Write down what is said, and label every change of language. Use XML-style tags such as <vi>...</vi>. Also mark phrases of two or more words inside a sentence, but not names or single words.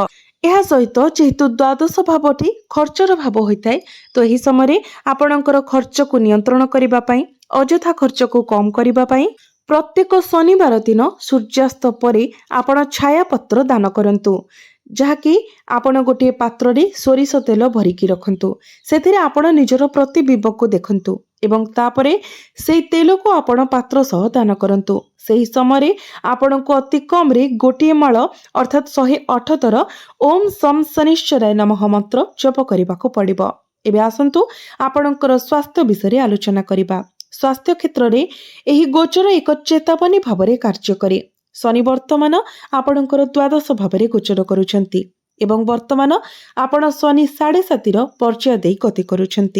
<or>ଏହା ସହିତ ଯେହେତୁ ଦ୍ୱାଦଶ ଭାବଟି ଖର୍ଚ୍ଚର ଭାବ ହୋଇଥାଏ ତେଣୁ ଏହି ସମୟ ଆପଣଙ୍କର ଖର୍ଚ୍ଚକୁ ନିୟନ୍ତ୍ରଣ କରିବା ପାଇଁ ଅଯଥା ଖର୍ଚ୍ଚକୁ କମ କରିବା ପାଇଁ ପ୍ରତ୍ୟେକ ଶନିବାର ଦିନ ସୂର୍ଯ୍ୟାସ୍ତ ପରେ ଆପଣ ଛାୟା ପାତ୍ର ଦାନ କରନ୍ତୁ, ଯାହାକି ଆପଣ ଗୋଟେ ପାତ୍ରରେ ସୋରିଷ ତେଲ ଭରିକି ରଖନ୍ତୁ। ସେଥିରେ ଆପଣ ନିଜର ପ୍ରତିବିମ୍ବକୁ ଦେଖନ୍ତୁ ଏବଂ ତାପରେ ସେଇ ତେଲକୁ ଆପଣ ପାତ୍ର ସହ ଦାନ କରନ୍ତୁ। ସେହି ସମୟ ଆପଣଙ୍କୁ ଅତି କମରେ ଗୋଟେ ମାଳ ଅର୍ଥାତ 108 ଥର</or> <sa>ओम सम शनिश्चराय नमः</sa> <or>ମନ୍ତ୍ର ଜପ କରିବାକୁ ପଡ଼ିବ। ଏବେ ଆସନ୍ତୁ ଆପଣଙ୍କର ସ୍ୱାସ୍ଥ୍ୟ ବିଷୟ ଆଲୋଚନା କରିବା। ସ୍ୱାସ୍ଥ୍ୟ କ୍ଷେତ୍ରରେ ଏହି ଗୋଚର ଏକ ଚେତାବନୀ ଭାବରେ କାର୍ଯ୍ୟ କରେ। ଶନି ବର୍ତ୍ତମାନ ଆପଣଙ୍କର ଦ୍ୱାଦଶ ଭାବରେ ଗୋଚର କରୁଛନ୍ତି ଏବଂ ବର୍ତ୍ତମାନ ଆପଣ ଶନି 7.5 ପର୍ଯ୍ୟାୟ ଦେଇ ଗତି କରୁଛନ୍ତି।</or>